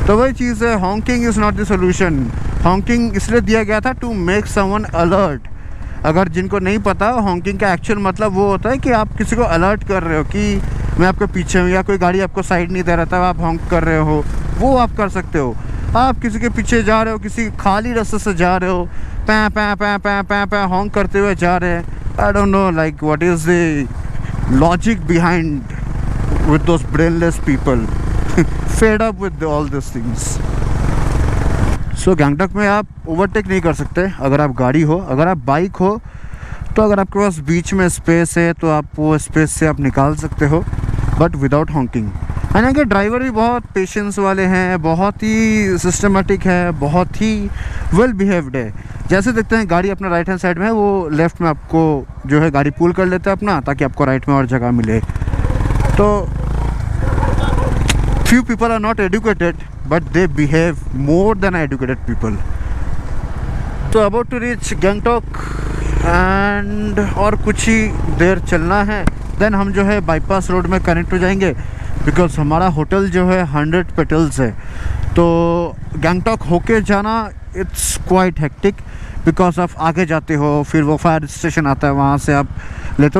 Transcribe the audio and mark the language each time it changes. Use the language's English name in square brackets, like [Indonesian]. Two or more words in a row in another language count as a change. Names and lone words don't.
[Hindi] तो वही चीज़ है, [English] honking is not the solution. [Hindi] हॉन्किंग इसलिए दिया गया था [English] to make someone alert. [Hindi] अगर जिनको नहीं पता, हॉन्किंग का एक्चुअल मतलब वो होता है कि आप किसी को अलर्ट कर रहे हो कि मैं आपके पीछे हूँ, या कोई गाड़ी आपको साइड नहीं दे रहा था, आप हॉन्क कर रहे हो, वो आप कर सकते हो। आप किसी के पीछे जा रहे हो, किसी खाली रास्ते से जा रहे हो, पैं पैं पैं पैं पैं पैं हॉन्क करते हुए जा रहे हैं। [English] I don't know like what is the logic behind with those brainless people fed up with all this things. [Hindi] सो गैंगटॉक में आप ओवरटेक नहीं कर सकते अगर आप गाड़ी हो। अगर आप बाइक हो तो अगर आपके पास बीच में स्पेस है तो आप वो स्पेस से आप निकाल सकते हो, [English] but without honking. [Hindi] हालांकि ड्राइवर भी बहुत पेशेंस वाले हैं, बहुत ही सिस्टमेटिक है, बहुत ही [English] well behaved [Hindi] है। जैसे देखते हैं गाड़ी अपना [English] right hand side [Hindi] में है, वो लेफ़्ट में आपको जो है गाड़ी पुल कर लेता है अपना, ताकि आपको राइट में और जगह मिले। [English] तो few people are not educated but they behave more than educated people. So about to reach Gangtok and [Hindi] और कुछ ही देर चलना है, देन हम जो है [English] bypass road [Hindi] में कनेक्ट हो जाएंगे, बिकॉज हमारा होटल जो है 100 पेटल्स है। तो गैंगटॉक होके जाना [English] it's quite hectic, [Hindi] बिकॉज आप आगे जाते हो, फिर वो [English] fire station [Hindi] आता है, वहाँ से आप लेते हो।